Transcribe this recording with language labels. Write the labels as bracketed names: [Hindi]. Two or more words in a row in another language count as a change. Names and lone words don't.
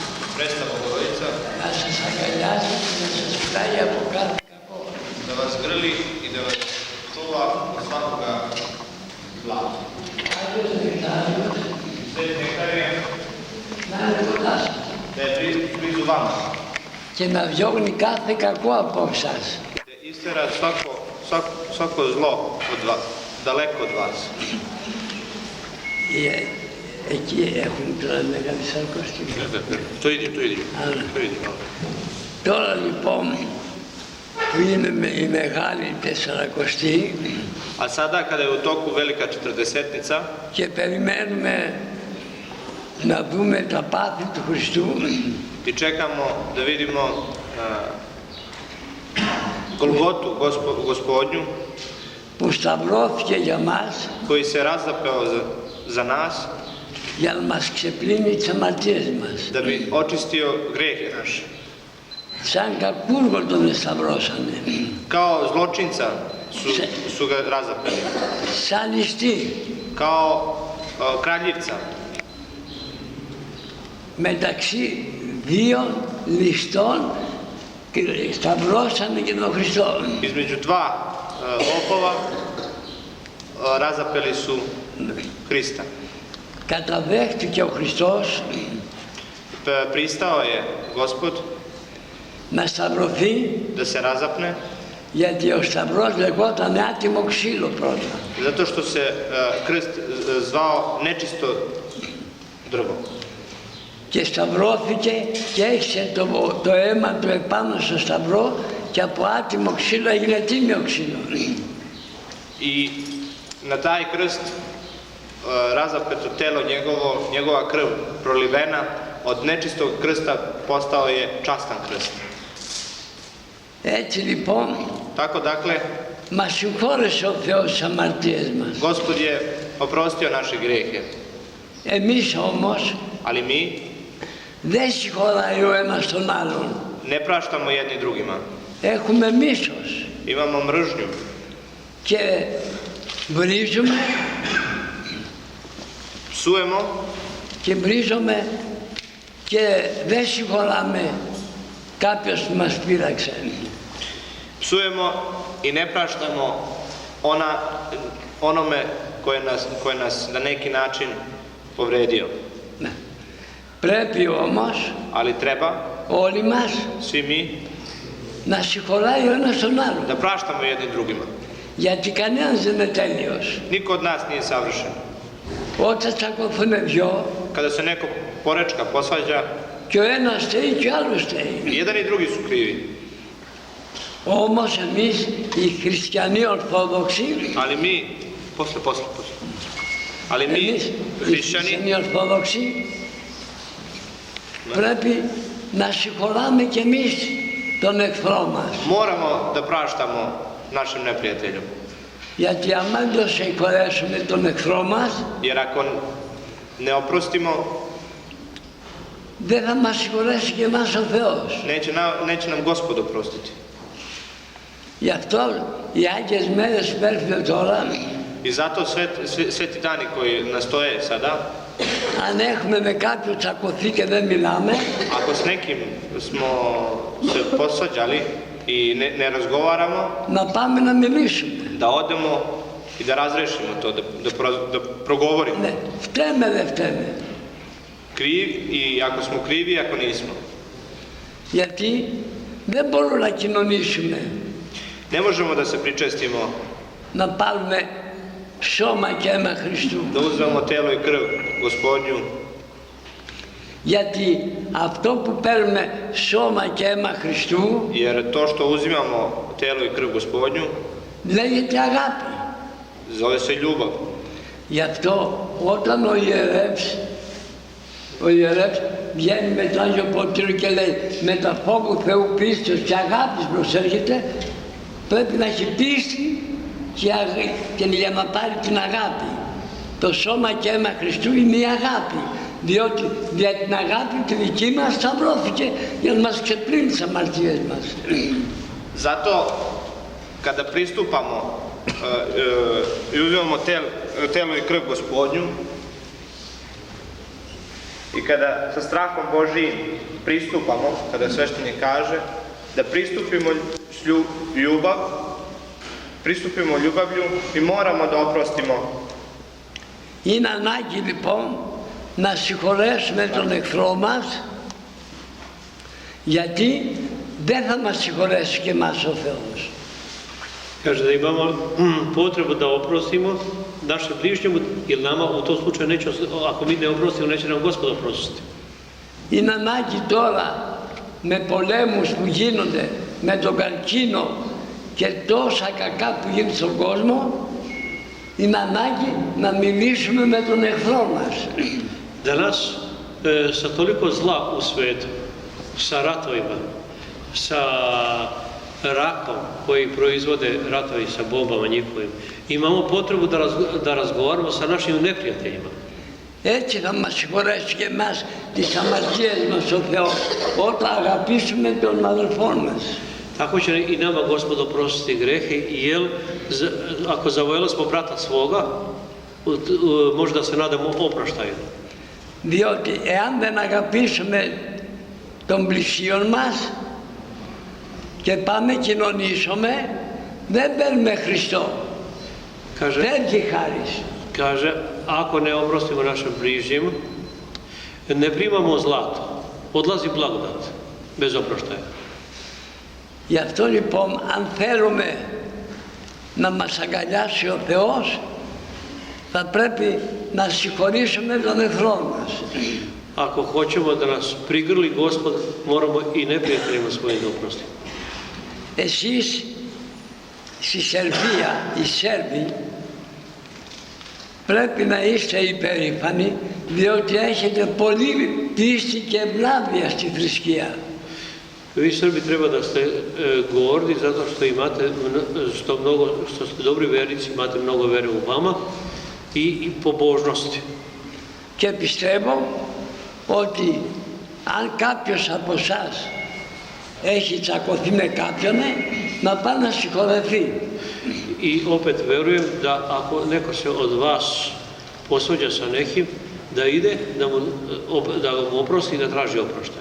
[Serbian] Presta Bogorodica [Greek] να σας αγκαλιάσει και να σας φυλάει από κάθε κακό. [Serbian] da vas grli i da vas čuva od svakoga zla. [Greek] Άγιος Νεκτάριος [Serbian] Sveti Nektarije, [Greek] να είναι κοντά σας [Serbian] da je blizu vama, [Greek] και να διώχνει κάθε κακό από εσάς. [Serbian] da istera svako zlo od vas, daleko od vas. [Greek] Εκεί έχουν τώρα μεγάλη σαρκοστή. [Serbian] To idem. [Greek] Τώρα λοιπόν που είναι η μεγάλη τεσσαρακοστή [Serbian] A sada kada je u toku velika četrdesetnica [Greek] και περιμένουμε να δούμε τα πάθη του Χριστού [Serbian] i čekamo da vidimo Golgotu Gospodnju [Greek] που σταυρώθηκε για μας [Serbian] koji se razapeo za nas [Greek] για να μας ξεπλύνει τις αμαρτίες μας. [Serbian] da bi očistio grehe naše. [Greek] Σαν κακούργο τον σταυρώσανε, [Serbian] Kao zločinca su ga razapeli, [Greek] σαν ληστή, [Serbian] kao kraljivca [Greek] μεταξύ δύο ληστών και σταυρώσανε και τον Χριστό. [Serbian] između dva lopova razapeli su Hrista. [Greek] Καταδέχτηκε ο Χριστός [Serbian] Pristao je Gospod [Greek] να σταυρωθεί, [Serbian] da se razapne [Greek] γιατί ο σταυρός λεγόταν άτιμο ξύλο πρώτα. [Serbian] zato što se krst zvao nečisto drvo. [Greek] Και σταυρώθηκε και έχισε το αίμα του επάνω στο σταυρό και από άτιμο ξύλο έγινε τίμιο ξύλο. [Serbian] I na taj krst razapeto telo njegovo, njegova krv prolivena, od nečistog krsta postao je častan krst. [Greek] Έτσι λοιπόν [Serbian] Tako dakle, [Greek] μας συγχώρεσε ο Θεός τις αμαρτίες μας. [Serbian] Gospod je oprostio naše grehe, [Greek] Εμείς όμως [Serbian] ali mi [Greek] δεν συγχωράει ο ένας τον άλλον. [Serbian] ne praštamo jedni drugima. [Greek] Έχουμε μίσος [Serbian] Imamo mržnju [Greek] και βρίζουμε [Serbian] psujemo [Greek] και βρίζουμε και δεν συγχωράμε κάποιος που μας πείραξε. [Serbian] psujemo i ne praštamo onome koje nas na neki način povredio. [Greek] Ναι. Πρέπει όμως [Serbian] Ali treba, [Greek] όλοι μας [Serbian] svi mi, [Greek] να συγχωράει ο ένας τον άλλον. [Serbian] da praštamo jedni drugima. [Greek] Γιατί κανένας δεν είναι τέλειος. [Serbian] Niko od nas nije savršen. [Greek] Όταν τσακωθούν δυο [Serbian] Kada se neko porečka posvađa, [Greek] και ο ένας στέει και ο άλλος [Serbian] i [Greek] στέει. [Serbian] jedan i drugi su krivi. [Greek] Όμως εμείς οι χριστιανοί Ορθόδοξοι, [Serbian] Ali mi, posle. Ali mi, [Greek] εμείς οι [Serbian] hrišćani, [Greek] χριστιανοί Ορθόδοξοι πρέπει να συγχωράμε και εμείς τον εχθρό μας. [Serbian] moramo da praštamo našem neprijatelju. [Greek] Γιατί αν δεν το συγχωρέσουμε τον εχθρό μας, [Serbian] Jer ako ne oprostimo, [Greek] δεν θα μας συγχωρέσει και εμάς ο Θεός. [Serbian] neće nam Gospod oprostiti. [Greek] Γι' αυτό οι Άγιες Μέρες που έρχονται τώρα, [Serbian] I zato sveti dani koji nastoje sada, [Greek] αν έχουμε με κάποιον τσακωθεί και δεν μιλάμε, [Serbian] ako s nekim smo se posvađali i ne razgovaramo, [Greek] να πάμε να μιλήσουμε. [Serbian] da odemo i da razrešimo to, da progovorimo. [Greek] Ναι, φταίμε δεν φταίμε. [Serbian] I ako smo krivi i ako nismo. [Greek] Γιατί δεν μπορούμε να κοινωνήσουμε, [Serbian] Ne možemo da se pričestimo, [Greek] να πάρουμε σώμα και αίμα Χριστού. [Serbian] da uzmemo telo i krv Gospodnju, [Greek] Γιατί αυτό που παίρνουμε σώμα και αίμα Χριστού [Serbian] jer to što uzimamo telo i krv Gospodnju [Greek] λέγεται αγάπη. [Serbian] zove se ljubav. [Greek] Γι' αυτό όταν ο ιερεύς βγαίνει με το Άγιο Ποτήριο και λέει με τα φόβου Θεού πίστεως και αγάπης προσέρχεται, πρέπει να έχει πίστη και για να πάρει την αγάπη. Το σώμα και αίμα Χριστού είναι η αγάπη, διότι για την αγάπη τη δική μας σταυρώθηκε για να μας ξεπλύνει τις αμαρτίες μας. [Serbian] Zato kada pristupamo i uzimamo telo i krv Gospodnju, I kada sa strahom Božijim pristupamo, kada sveštenik kaže, da pristupimo ljubavlju i moramo da oprostimo. [Greek] Είναι ανάγκη λοιπόν να συγχωρέσουμε τον εχθρό μας, γιατί δεν θα μας συγχωρέσει και εμάς ο Θεός. [Serbian] Kaže da imamo potrebu da oprostimo našem bližnjemu, jer nama u tom slučaju neće, ako mi ne oprostimo, neće nam Gospod oprostiti. [Greek] Είναι ανάγκη τώρα με πολέμους που γίνονται, με τον καρκίνο και τόσα κακά που γίνονται στον κόσμο, είναι ανάγκη να μιλήσουμε με τον εχθρό μας. [Serbian] Danas sa toliko zla u svetu, sa ratovima, sa rakom koji proizvode ratovi sa bombama njihovim, imamo potrebu da razgovaramo sa našim neprijateljima. [Greek] Έτσι θα μας συγχωρέσει και εμάς τις αμαρτίες μας ο Θεός, όταν αγαπήσουμε τον αδελφό μας. [Serbian] Tako će i nama Gospod oprostiti grehe, jer ako zavojeli smo brata svoga, možda se nadamo oproštaju. [Greek] Διότι εάν δεν αγαπήσουμε τον πλησίον μας και πάμε κοινωνήσουμε, δεν παίρνουμε Χριστό. Φεύγει χάρις. [Serbian] Kaže, ako ne oprostimo našem bližnjem, ne primamo zlato, odlazi blagodat, bez oproštaja. [Greek] Γι' αυτό λοιπόν, αν θέλουμε να μας αγκαλιάσει ο Θεός, θα πρέπει να συγχωρήσουμε τον εχθρό μας. [Serbian] Ako hoćemo da nas prigrli Gospod, moramo i neprijateljima svojim da oprostimo. [Greek] Εσείς στη Σερβία, οι Σέρβοι, πρέπει να είστε υπερήφανοι, διότι έχετε πολύ πίστη και ευλάβεια στη θρησκεία. [Serbian] Vi Srbi treba da ste gordi zato što imate, što ste dobri vernici, imate mnogo vere u vama i pobožnosti. [Greek] Και πιστεύω ότι αν κάποιος από εσάς έχει τσακωθεί με κάποιον, να πάει να συγχωρεθεί. [Serbian] I opet verujem da ako neko se od vas posvađa sa nekim, da ide, da mu oprosti i da traži oproštaje.